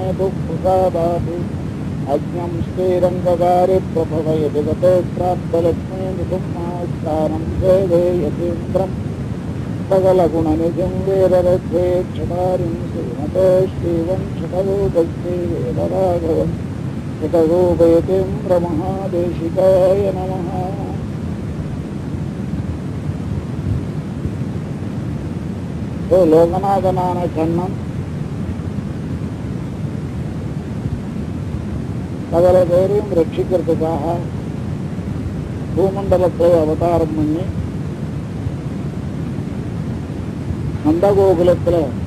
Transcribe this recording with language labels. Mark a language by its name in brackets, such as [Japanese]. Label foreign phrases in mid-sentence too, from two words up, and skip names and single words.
[Sanskrit] दुःखसादातु अज्ञं श्रीरङ्गकारि प्रभवयति गतो प्राप्तलक्ष्मीनिसंस्थानं सेवेयतीन्द्रं सकलगुणनिधिं वीररथेक्षतारिं श्रीमतो श्रीवंशटगोपस्ते वेदराघवं शतगोपयतीन्द्रमहादेशिकाय नमः. [Tamil] லோகநாதனான கண்ணன் சகல பேரையும் ரட்சிக்கிறதுக்காக பூமண்டலத்தை அவதாரம் பண்ணி நந்தகோகுலத்தில்